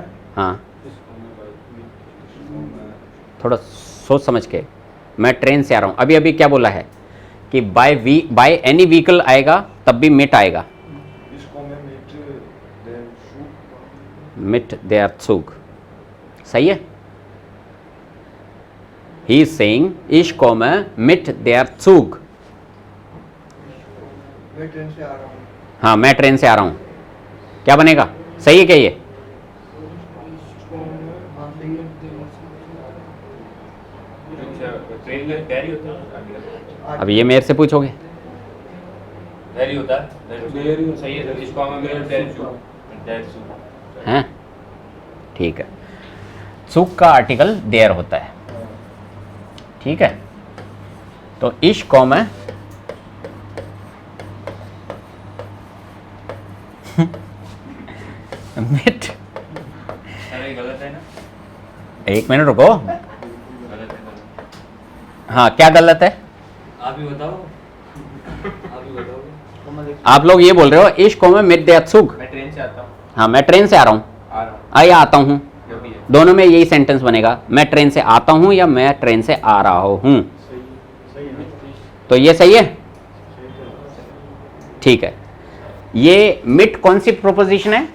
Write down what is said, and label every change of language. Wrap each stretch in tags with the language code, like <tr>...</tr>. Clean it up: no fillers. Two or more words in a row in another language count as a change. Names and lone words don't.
<hi>हाँ, थोड़ा सोच समझ के, मैं ट्रेन से आ रहा हूँ। अभी अभी क्या बोला है कि</hi> <en>by any vehicle</en> <hi>आएगा तब भी मिट आएगा,</hi> <de>mit der Zug,</de> <hi>सही है।</hi> <en>he is saying</en> <de>ich komme mit der Zug,</de> <hi>मैं ट्रेन से आ रहा हूँ, हाँ मैं ट्रेन से आ रहा हूँ, क्या बनेगा? सही है क्या ये? अब ये मेरे से पूछोगे, हैं? ठीक है, Zug का आर्टिकल देयर होता है, ठीक है। तो</hi> <de>ich komme mit,</de> <hi>गलत है ना? एक मिनट रुको, गलत है। हाँ क्या गलत है? आप ही बताओ, आप ही बताओ। आप लोग ये बोल रहे हो</hi> <de>ich komme mit der Zug,</de> <hi>मैं ट्रेन से आता हूँ, हाँ मैं ट्रेन से आ रहा हूँ, आ रहा हूँ, आता हूँ, जो भी है। दोनों में यही सेंटेंस बनेगा, मैं ट्रेन से आता हूं या मैं ट्रेन से आ रहा हूं। सही है ना? तो ये सही है, ठीक है। ये मिट कौन सी प्रोपोजिशन है?</hi>